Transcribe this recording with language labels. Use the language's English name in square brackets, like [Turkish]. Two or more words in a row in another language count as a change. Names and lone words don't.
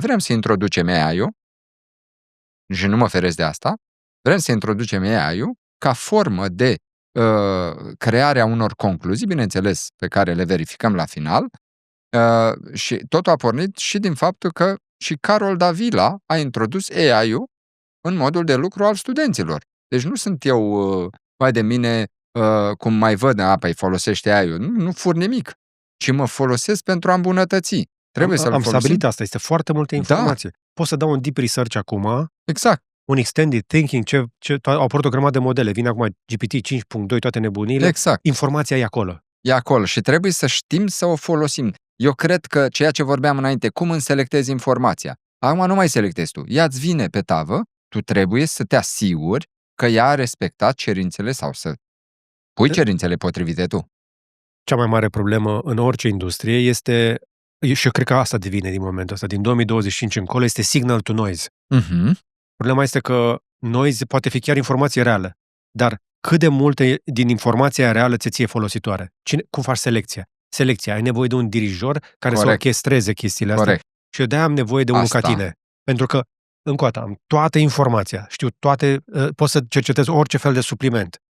[Romanian] Vrem să introducem AI-ul, și nu mă feresc de asta, vrem să introducem AI-ul ca formă de crearea unor concluzii, bineînțeles, pe care le verificăm la final, și totul a pornit și din faptul că și Carol Davila a introdus AI-ul în modul de lucru al studenților. Deci nu sunt eu, vai de mine, cum mai văd, păi folosește AI-ul. Nu fur nimic, ci mă folosesc pentru a îmbunătăți. Trebuie să-l folosim. Stabilit asta, este foarte multă informație. Da. Pot să dau un [English] deep research [Romanian] acum. Exact. Un [English] extended thinking, [Romanian] au apărut o grămadă de modele. Vine acum GPT 5.2, toate nebunile. Exact. Informația e acolo. E acolo și trebuie să știm să o folosim. Eu cred că ceea ce vorbeam înainte, cum îmi selectezi informația. Acum nu mai selectezi tu. Ea-ți vine pe tavă, tu trebuie să te asiguri că ea a respectat cerințele sau să pui cerințele potrivite tu. Cea mai mare problemă în orice industrie este, și eu cred că asta devine din momentul ăsta, din 2025 încolo, este [English] signal to noise. [Romanian] Problema este că noise poate fi chiar informație reală, dar cât de multe din informația reală ți ție folositoare? Cum faci selecția? Selecția, ai nevoie de un dirijor care să orchestreze chestiile astea. Corect. Și eu de-aia am nevoie de unul ca tine. Pentru că, încă o dată, am toată informația, știu toate, pot să cercetez orice fel de supliment.